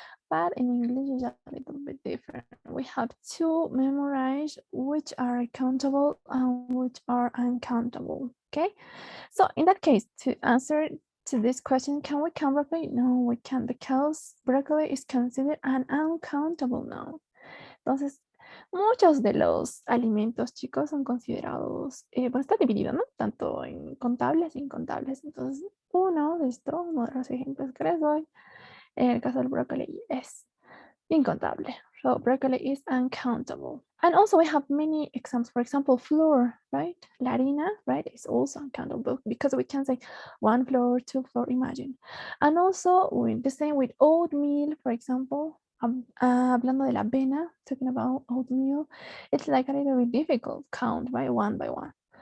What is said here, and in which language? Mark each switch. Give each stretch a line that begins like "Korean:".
English: But in English, it's a little bit different. We have to memorize which are countable and which are uncountable, okay? So in that case, to answer to this question, can we count broccoli? No, we can't, because broccoli is considered an uncountable noun.
Spanish: Entonces, muchos de los alimentos, chicos, son considerados, bueno, está dividido, ¿no? Tanto en contables e incontables. Entonces, uno de los ejemplos que les doy, en el caso del brócoli, es incontable.
English: So broccoli is uncountable. And also we have many examples. For example, flour, right?
Spanish: La harina,
English: right, is also uncountable because we can say 1 flour, 2 flour, imagine. And also the same with oatmeal, for example.
Spanish: Hablando de la avena,
English: talking about oatmeal, it's like a little bit difficult count, right? 1 by 1.